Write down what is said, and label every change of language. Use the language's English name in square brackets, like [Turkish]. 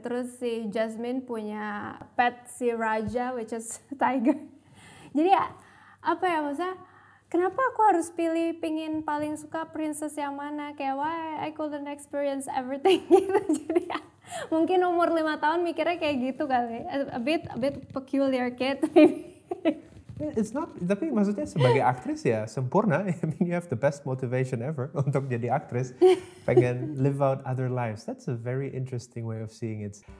[Indonesian] Terus si Jasmine punya pet si Raja, [English] which is tiger. [Indonesian] Jadi ya, apa ya maksudnya, kenapa aku harus pingin paling suka princess yang mana? [English] Kayak why I couldn't experience everything gitu. [Indonesian] Jadi ya, mungkin umur 5 tahun mikirnya kayak gitu kali. [English] A bit peculiar kid maybe. It's not, [Indonesian] tapi maksudnya sebagai aktris ya sempurna. [English] I mean, you have the best motivation ever [Indonesian] untuk jadi aktris. Pengen [English] live out other lives. That's a very interesting way of seeing it.